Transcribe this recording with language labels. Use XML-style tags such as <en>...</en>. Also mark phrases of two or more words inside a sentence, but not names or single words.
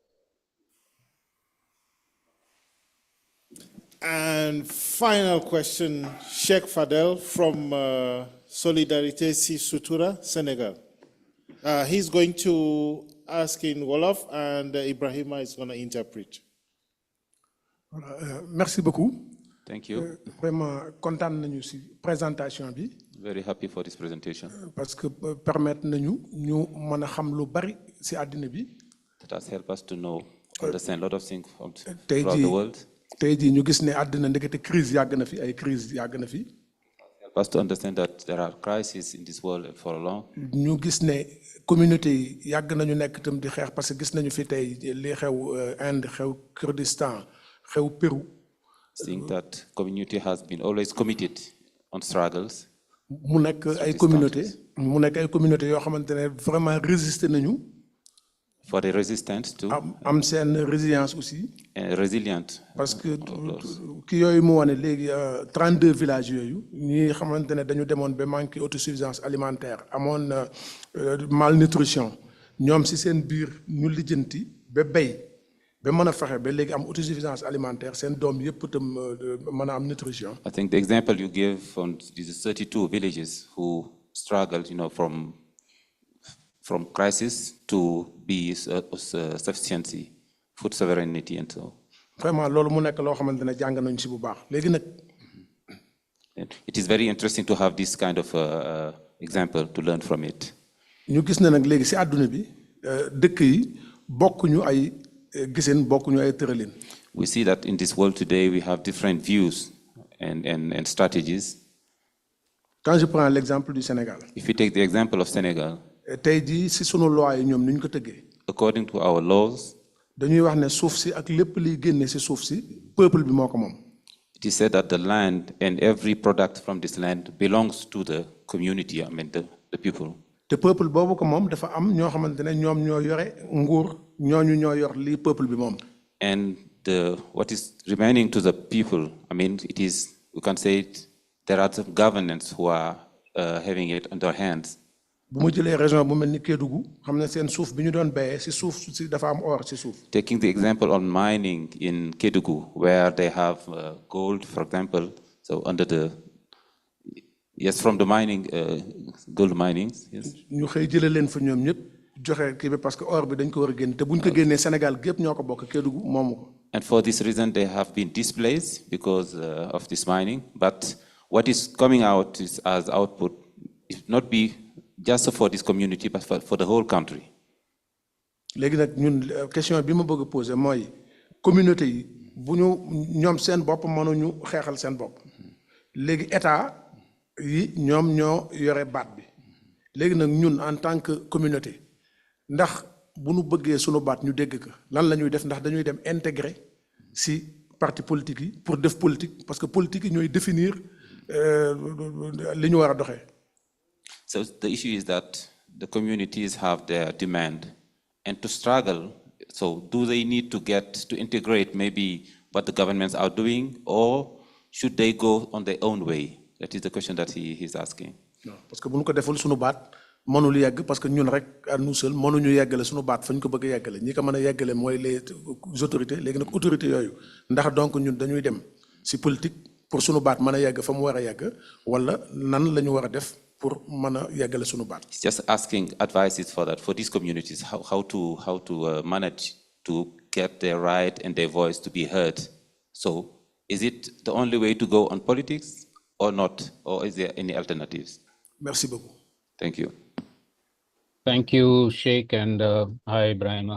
<en>And final question, Sheikh Fadel from Solidarité Si Sutura, Senegal. He's going to ask in Wolof, and Ibrahima is going to interpret.</en> <fr>Merci beaucoup.</fr> <en>Thank you.</en> <fr>Vraiment content</fr> <wo>nañu ci présentation bi.</wo> <en>Very happy for this presentation.</en> <fr>Parce que permettre</fr> <wo>nañu ñu mëna xam lu bari ci àddina bi.</wo> <en>That has helped us to know, understand a lot of things from throughout the world.</en> <wo>Tey jii ñu gis ne àddina ndekete crise yàgg na fi, ay crise yàgg na fi.</wo> <en>Help us to understand that there are crises in this world for long.</en> <wo>ñu gis ne communauté yi yàgg nañu nekk itam di xeex,</wo> <fr>parce que</fr> <wo>gis nañu fi tey li xew Inde, xew Kurdistan, xew Pérou.</wo> <en>Seeing that community has been always committed on struggles.</en> <wo>mu nekk ay communauté yoo xamante ne</wo> <fr>vraiment résister</fr> <wo>nañu.</wo> <en>For the resistance to.</en> <wo>am seen</wo> <fr>résilience aussi.</fr> <en>Resilient.</en> <fr>Parce que</fr> <wo>ki yooyu mu wane léegi 32 villages yooyu ñi xamante ne dañu demoon ba</wo> <fr>manqué autosuffisance alimentaire,</fr> <wo>amoon malnutrition, ñoom si seen biir ñu lijjanti ba béy ba mën a fexe ba léegi am</wo> <fr>autosuffisance alimentaire,</fr> <wo>seen doom yëpp itam mën a am nutrition.</wo> <en>I think the example you gave from these 32 villages who struggled, from crisis to be sufficiency, food sovereignty, and so.</en> <wo>Vraiment loolu mu nekk loo xamante ne jàng nañu si bu baax léegi nag.</wo> <en>It is very interesting to have this kind of example to learn from it.</en> <wo>ñu gis ne nag léegi si àdduna bi dëkk yi bokkuñu ay giseen, bokkuñu ay tëralin.</wo> <en>We see that in this world today we have different views and strategies.</en> <fr>Quand je prends l'exemple du Sénégal.</fr> <en>If you take the example of Senegal.</en> <wo>Tey jii si sunu loi yi ñoom ni ñu ko tëggee.</wo> <en>According to our laws.</en> <wo>dañuy wax ne suuf si ak lépp liy génne si suuf si peuple bi moo ko moom.</wo> <en>It is said that the land and every product from this land belongs to the community, the people.</en> <wo>te peuple boobu ko moom dafa am ñoo xamante ne ñoom ñoo yore nguur ñooñu ñoo yor lii peuple bi moom.</wo> <en>And what is remaining to the people, I mean, it is, we can say it, there are some governments who are having it in their hands.</en> <wo>bu ma jëlee région bu mel ni Kédougou xam ne seen suuf bi ñu doon béyee si suuf si dafa am or si suuf.</wo> <en>Taking the example on mining in Kédougou, where they have gold, for example, so under the, yes, from the mining, gold mining, yes.</en> <wo>ñu xëy jëlee leen fa ñoom ñëpp joxe kii bi</wo> <fr>parce que</fr> <wo>or bi dañ ko war a génn te bu ñu ko génnee Sénégal gépp ñoo ko bokk Kédougou moomu ko.</wo> <en>And for this reason, they have been displaced because of this mining. But what is coming out is as output, it not be just for this community, but for the whole country.</en> <wo>léegi nag ñun question bi ma bëgg a poser mooy communauté yi bu ñu ñoom seen bopp mënuñu xeexal seen bopp léegi état yi ñoom ñoo yore baat bi léegi nag ñun</wo> <fr>en tant que communauté</fr> <wo>ndax bu ñu bëggee sunu baat ñu dégg ko lan la ñuy def ndax dañuy dem intégrer si</wo> <fr>parti politique</fr> <wo>yi pour def politique</wo> <fr>parce que politique</fr> <wo>yi ñooy définir li ñu war a doxee.</wo> <en>So the issue is that the communities have their demand, and to struggle, so do they need to integrate maybe what the governments are doing, or should they go on their own way? That is the question that he's asking.</en> <fr>Non, parce que</fr> <wo>bu ñu ko deful sunu baat mënul yegg</wo> <fr>parce que</fr> <wo>ñun rek</wo> <fr>à nous seuls</fr> <wo>mënuñu yeggale sunu baat fa ñu ko bëgg a yeggale ñi ko mën a yeggale mooy</wo> <fr>les autorités</fr> <wo>léegi nag autorités yooyu ndax donc ñun dañuy dem si politique pour sunu baat mën a yegg fa mu war a yegg wala nan la ñu war a def pour mën a yeggale sunu baat.</wo> <en>Just asking advices for that, for these communities, how to manage to get their right and their voice to be heard. So is it the only way to go on politics or not, or is there any alternatives?</en> <fr>Merci beaucoup.</fr> <en>Thank you. Thank you, Sheikh, and hi, Ibrahim.</en>